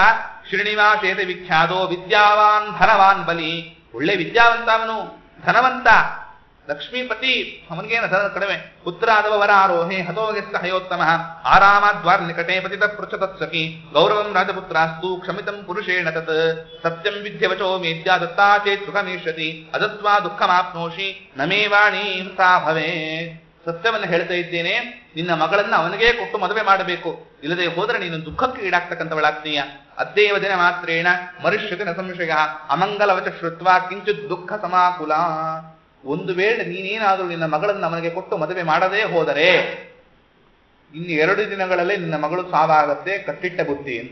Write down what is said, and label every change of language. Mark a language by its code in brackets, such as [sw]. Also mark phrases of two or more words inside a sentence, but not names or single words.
[sa] ಶ್ರೀನಿವಾಸೇತ ವಿಖ್ಯಾತೋ ವಿದ್ಯಾವಾನ್ ಧನವಾನ್ ಬಲಿ. [kn] ಒಳ್ಳೆ ವಿದ್ಯಾವಂತ ಅವನು, ಧನವಂತ, ಲಕ್ಷ್ಮೀಪತಿ. ಅವನಿಗೇನ ಧನ ಕಡಿಮೆ. [sa] ಪುತ್ರಾದವರ ಆರೋಹೆ ಹತೋಗೆಸ್ತ ಹಯೋತ್ತಮ ಆರಾಮಾದ್ವಾರ ನಿಕಟೆ ಪತಿತ ಪೃಚ್ಛತತ್ಸಖಿ ಗೌರವಂ ರಾಜಪುತ್ರಾಸ್ತು ಕ್ಷಮಿತಂ ಪುರುಷೇಣ ತತ್ ಸತ್ಯಂ ವಿದ್ಯವಚೋ ಮೇದ್ಯ ದತ್ತಾ ಚೇತ್ ಸುಖಮೇಷ್ಯತಿ ಅದತ್ವಾ ದುಃಖಮಾಪ್ನೋಷಿ ನಮೇವಾಣಿ ಸಾ ಭವೇ. [kn] ಸತ್ಯವನ್ನು ಹೇಳ್ತಾ ಇದ್ದೇನೆ, ನಿನ್ನ ಮಗಳನ್ನ ಅವನಿಗೆ ಕೊಟ್ಟು ಮದುವೆ ಮಾಡಬೇಕು, ಇಲ್ಲದೆ ಹೋದರೆ ನೀನು ದುಃಖಕ್ಕೆ ಈಡಾಗ್ತಕ್ಕಂಥವಳಾಗ್ತೀಯ. [sa] ಅದ್ದೇವ ದಿನ ಮಾತ್ರೇಣ ಮರುಷ್ಯತೆ ನ ಸಂಶಯ ಅಮಂಗಲವಚ ಶ್ರುತ್ವ ಕಿಂಚಿತ್ ದುಃಖ ಸಮಾಕುಲ. [kn] ಒಂದು ವೇಳೆ ನೀನೇನಾದರೂ ನಿನ್ನ ಮಗಳನ್ನು ಅವನಿಗೆ ಕೊಟ್ಟು ಮದುವೆ ಮಾಡದೇ ಹೋದರೆ ಇನ್ನು 2 ದಿನಗಳಲ್ಲೇ ನಿನ್ನ ಮಗಳು ಸಾವಾಗತ್ತೆ, ಕಟ್ಟಿಟ್ಟ ಬುದ್ಧಿ ಅಂತ.